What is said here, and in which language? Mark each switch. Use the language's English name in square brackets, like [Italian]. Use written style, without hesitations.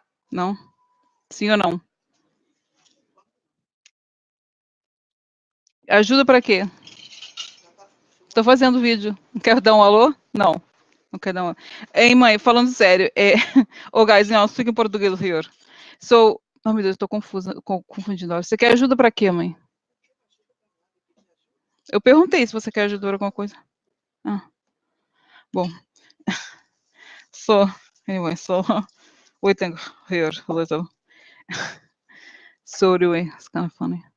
[Portuguese] Não? Sim ou não? Ajuda pra quê? Tô fazendo vídeo. Quer dar um alô? Não. Não quer dar um alô. Ei, mãe, falando sério. [English] Oh, guys, não, speak in Portuguese here. [Portuguese] So, oh, meu Deus, tô confusa, confundindo. Você quer ajuda pra quê, mãe? Eu perguntei se você quer ajuda pra alguma coisa. Ah, bom. [English] So, anyway, so, waiting here a little. So, anyway, it's kind of funny.